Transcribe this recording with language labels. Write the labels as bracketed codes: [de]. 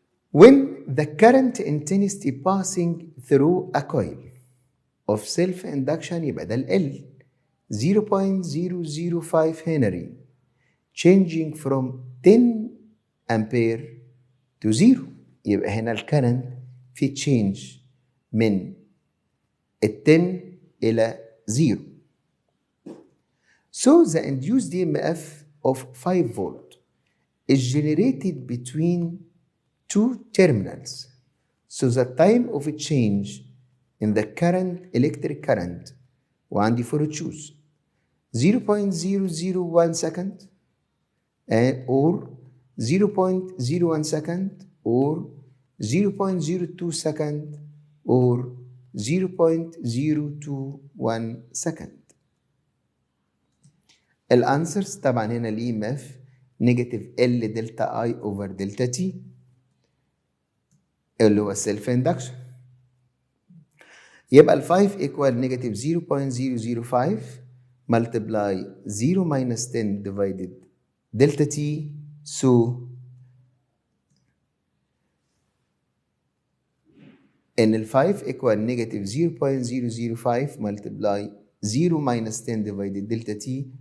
[en] When the current intensity passing through a coil of self-induction [ar] يبقى ده ال [en] L 0.005 Henry changing from 10 ampere to 0. [ar] يبقى هنا الكرنت في change من 10 إلى 0. [en] So the induced EMF of 5 volt is generated between two terminals. So the time of a change in the current, electric current, [ar] وعندي [en] for choose 0.001 second or 0.01 second or 0.02 second or 0.021 second. الانسرز [ar] طبعا هنا [en] الاي M F negative ال delta E over delta T [ar] اللي هو [en] السيلف اندكشن. [ar] يبقى ال [en] 5 equal negative 0.005 multiply 0 minus 10 divided delta t. So [ar] ان ال [en] 5 equal negative 0.005 multiply 0 minus 10 divided delta t.